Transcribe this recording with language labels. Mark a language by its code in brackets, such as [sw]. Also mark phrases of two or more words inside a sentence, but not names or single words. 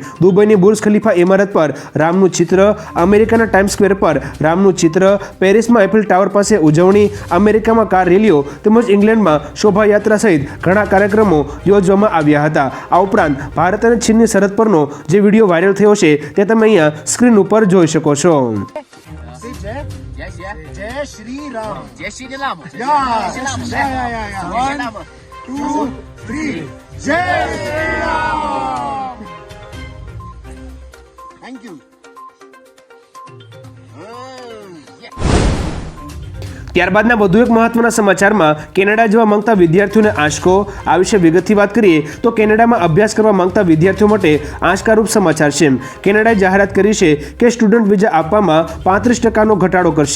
[gu] દુબઈની બુર્જ ખલીફા ઇમારત પર રામનું ચિત્ર, અમેરિકાના ટાઈમ્સ સ્ક્વેર પર રામનું ચિત્ર, પેરિસમાં એફિલ ટાવર પાસે ઉજવણી, અમેરિકામાં [en] car rallies [gu] તેમજ ઇંગ્લેન્ડમાં શોભાયાત્રા સહિત ઘણા કાર્યક્રમો યોજવામાં આવ્યા હતા. આ ઉપરાંત ભારત અને ચીનની સરહદ પરનો જે [en] video viral [gu] થયો છે તે તમે અહીંયા સ્ક્રીન ઉપર જોઈ શકો છો. [hi] जय श्री राम. जय श्री राम. [en] Yeah. 1, 2, 3. [hi] जय श्री राम. [en] Thank you. [gu] ત્યારબાદના વધુ એક મહત્વના સમાચારમાં કેનેડા જવા માંગતા વિદ્યાર્થીઓને આંચકો. આ વિશે વિગતથી વાત કરીએ તો કેનેડામાં અભ્યાસ કરવા માંગતા વિદ્યાર્થીઓ માટે આંચકારૂપ સમાચાર છે. કેનેડાએ જાહેરાત કરી છે કે [en] student visa [gu] આપવામાં 35% ઘટાડો કરશે.